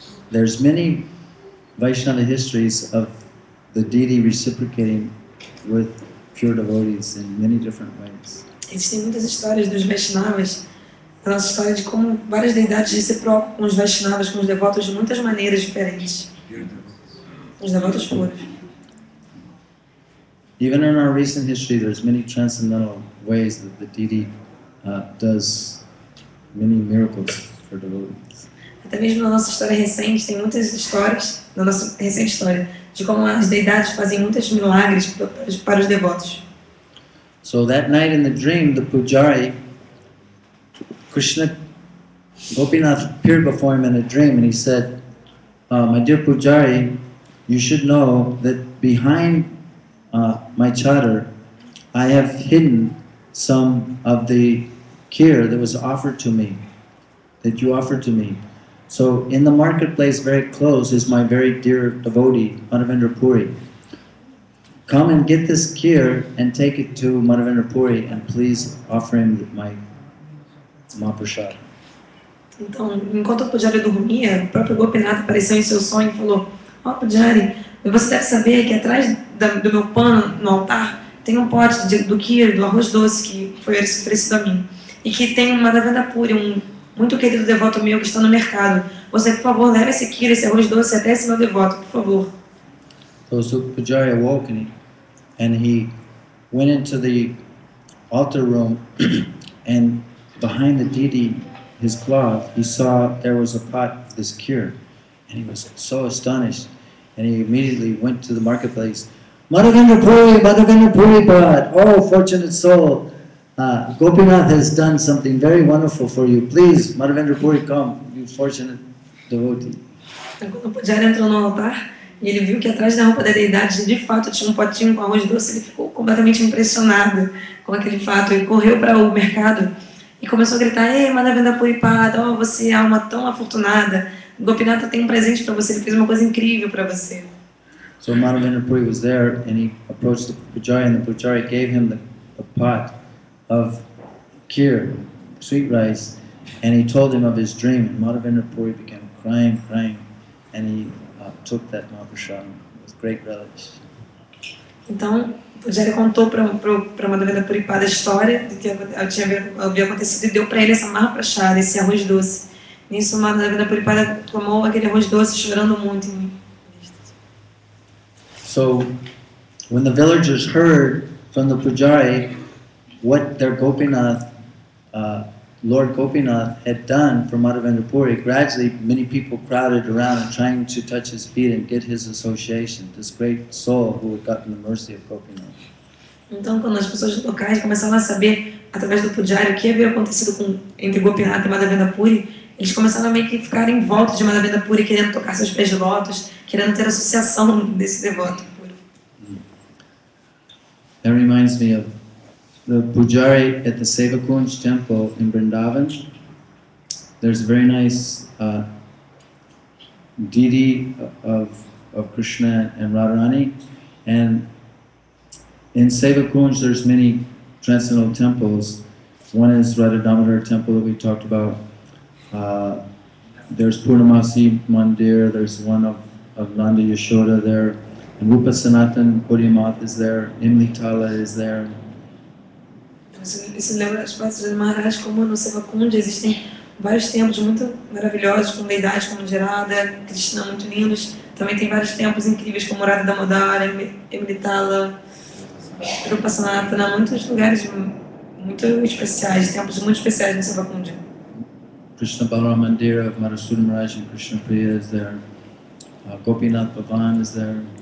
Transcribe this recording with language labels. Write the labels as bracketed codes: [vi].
[en] There's many Vaishnava histories of the deity reciprocating with pure devotees in many different ways. [pt] Existem muitas histórias dos Vaishnavas, a nossa história de como várias deidades reciprocam com os Vaishnavas, com os devotos de muitas maneiras diferentes. Os devotos puros. [en] Even in our recent history, there's many transcendental ways that the deity does many miracles for devotees. [pt] Até mesmo na nossa história recente, tem muitas histórias, na nossa recente história, de como as deidades fazem muitos milagres para os devotos. [en] So that night in the dream, the pujari Krishna, Gopinath appeared before him in a dream and he said, my dear Pujari, you should know that behind my chadar, I have hidden some of the kheer that was offered to me, that you offered to me. So in the marketplace very close is my very dear devotee, Madhavendra Puri. Come and get this kheer and take it to Madhavendra Puri and please offer him my Mahaprasad. [pt] Então, enquanto o Pujari dormia, o próprio Gopinath apareceu em seu sonho e falou: ó, Pujari, você deve saber que atrás do meu pano no altar tem um pote do kheer, do arroz doce que foi oferecido a mim. E que tem uma Madhavendra Puri, um muito querido devoto meu que está no mercado. Você, por favor, leve esse kheer, esse arroz doce até esse meu devoto, por favor. [en] So Pujari awoke and he went into the altar room and behind the deity, his cloth, he saw there was a pot of this kheer. And he was so astonished. And he immediately went to the marketplace. Madhavendra Puri pot. Oh, fortunate soul. Gopinath has done something very wonderful for you. Please, Madhavendra Puri, come, you fortunate devotee. [pt] Então, quando o Pujari entrou no altar e ele viu que atrás da roupa da deidade de fato tinha um potinho com arroz doce, ele ficou completamente impressionado com aquele fato. Ele correu para o mercado e começou a gritar: ei, Madhavendra Puri pot, oh, você é alma tão afortunada. Gopinath tem um presente para você, ele fez uma coisa incrível para você. [en] So Madhavendra Puri was there and he approached the Pujari and the Pujari gave him the pot of kheer, sweet rice, and he told him of his dream. And Madhavendra Puri began crying, and he took that Mahaprasad with great relish. [pt] Então, o Pujari contou para Madhavendra Puri pot a história de que havia acontecido e deu para ele essa Mahaprasad, esse arroz doce. Nisso, Madhavendra Puri pot tomou aquele arroz doce chorando muito. [en] So, when the villagers heard from the Pujari what their Gopinath, Lord Gopinath had done for Madhavendra Puri, gradually many people crowded around and trying to touch his feet and get his association, this great soul who had gotten the mercy of Gopinath. [pt] Então, quando as pessoas locais começaram a saber, através do Pujari, o que havia acontecido entre Gopinath e Madhavendra Puri, eles começaram a meio que ficar em volta de Madhavendra Puri, querendo tocar seus pés de lótus, querendo ter associação desse devoto puro. [en] That reminds me of the Pujari at the Sevakunj temple in Vrindavan. There's a very nice deity of Krishna and Radharani, and in Sevakunj there's many transcendental temples. One is Radha Damodar temple that we talked about. There's Purnamasi Mandir, there's one of Nanda Yashoda there, and Rupa Sanatan Bodhimath is there, Nimlitala is there. [pt] Isso lembra as palestras de Maharaj, como no Sevakunj existem vários templos muito maravilhosos, com deidades como Jarada, Krishna, muito lindos. Também tem vários templos incríveis como Radha Damodar, Emritala, Rupa Sanatana, muitos lugares muito especiais, templos muito especiais no Sevakunj. [en] Krishna Balaram Mandir of Madhusudana Maharaj and Krishna Priya is there. Gopinath Bhavan is there.